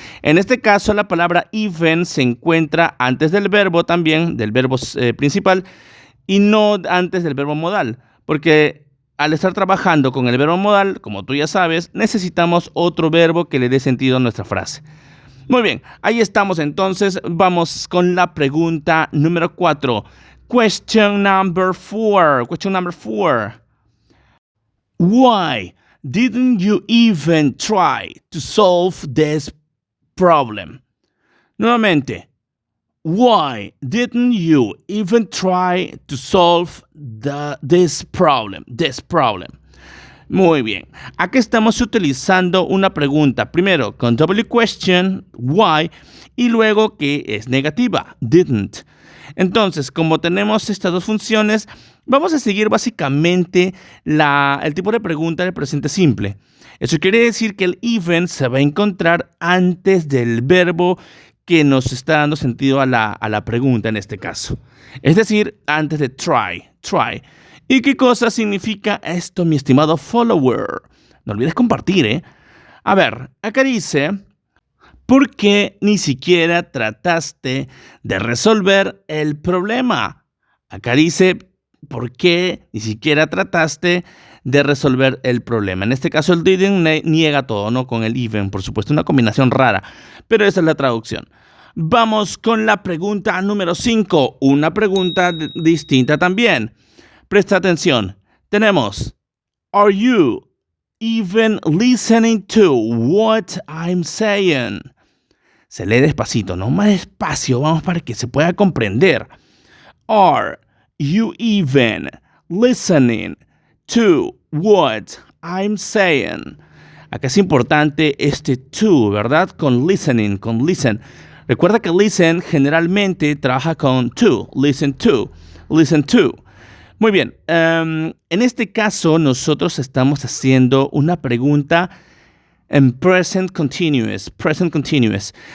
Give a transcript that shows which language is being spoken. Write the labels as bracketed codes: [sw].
[es] En este caso, la palabra even se encuentra antes del verbo también, del verbo principal, y no antes del verbo modal, porque al estar trabajando con el verbo modal, como tú ya sabes, necesitamos otro verbo que le dé sentido a nuestra frase. Muy bien, ahí estamos entonces. Vamos con la pregunta número 4. [en] Question number 4. Why didn't you even try to solve this problem? [es] Nuevamente. [en] Why didn't you even try to solve this problem? [es] Muy bien. Aquí estamos utilizando una pregunta. Primero con W question, why, y luego que es negativa, didn't. Entonces, como tenemos estas dos funciones, vamos a seguir básicamente el tipo de pregunta del presente simple. Eso quiere decir que el even se va a encontrar antes del verbo que nos está dando sentido a la pregunta en este caso. Es decir, antes de try. ¿Y qué cosa significa esto, mi estimado follower? No olvides compartir, ¿eh? A ver, acá dice, ¿por qué ni siquiera trataste de resolver el problema? Acá dice, por qué ni siquiera trataste de resolver el problema. En este caso el didn't niega todo, ¿no? Con el even, por supuesto, una combinación rara, pero esa es la traducción. Vamos con la pregunta número 5, una pregunta distinta también. Presta atención. Tenemos, [en] are you even listening to what I'm saying? [es] Se lee despacito, ¿no? Más despacio, vamos, para que se pueda comprender. [en] Are you even listening to what I'm saying? [es] Acá es importante este to, ¿verdad? Con listening, con listen. Recuerda que listen generalmente trabaja con to. Listen to, listen to. Muy bien, en este caso nosotros estamos haciendo una pregunta en present continuous, present continuous.